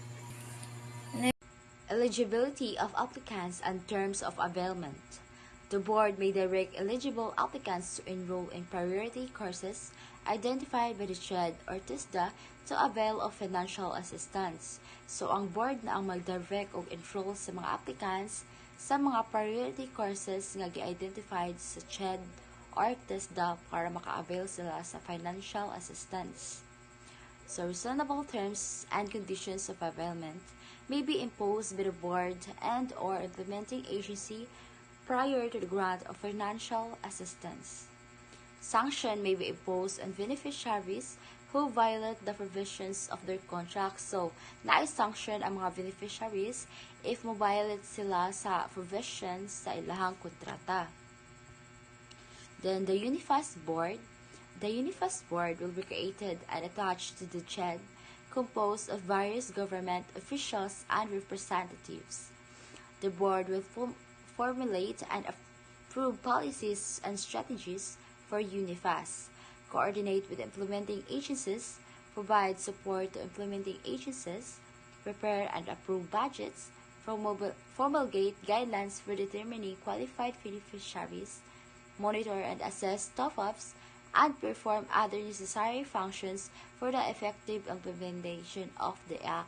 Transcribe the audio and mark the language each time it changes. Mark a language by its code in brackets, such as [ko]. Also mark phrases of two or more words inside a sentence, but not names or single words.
[en] Eligibility of applicants and terms of availment. The board may direct eligible applicants to enroll in priority courses identified by the CHED or TISDA to avail of financial assistance. So, [ceb] ang board na ang mag-direct o enroll sa mga applicants sa mga [en] priority courses [ceb] nga gi-identified sa CHED or TISDA para maka-avail sila sa [en] financial assistance. So, reasonable terms and conditions of availment may be imposed by the board and or implementing agency prior to the grant of financial assistance. Sanction may be imposed on beneficiaries who violate the provisions of their contract. So, [ceb] na-sanction ang mga beneficiaries if mo-violate sila sa provisions sa ilahang kontrata. [en] Then, the UNIFAS Board. The UNIFAS Board will be created and attached to the CHED, composed of various government officials and representatives. The board will formulate and approve policies and strategies for UNIFAS, coordinate with implementing agencies, provide support to implementing agencies, prepare and approve budgets, promulgate guidelines for determining qualified beneficiaries, monitor and assess top-ups, and perform other necessary functions for the effective implementation of the Act.